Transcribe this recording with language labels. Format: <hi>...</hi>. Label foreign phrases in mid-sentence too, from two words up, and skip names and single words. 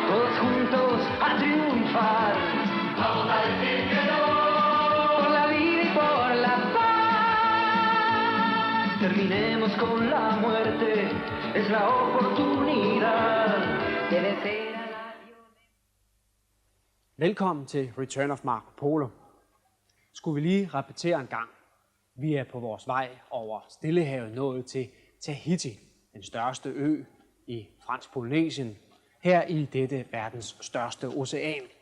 <es>Todos juntos a triunfar. Vamos a decir que no. Por la vida y por la paz. Terminemos con la muerte, es la oportunidad. Debe ser a la violencia.</es> <da>Velkommen til Return of Marco Polo. Skulle vi lige repetere en gang. Vi er på vores vej over Stillehavet nået til Tahiti, den største ø i Fransk Polynesien, her i dette verdens største ocean.</da>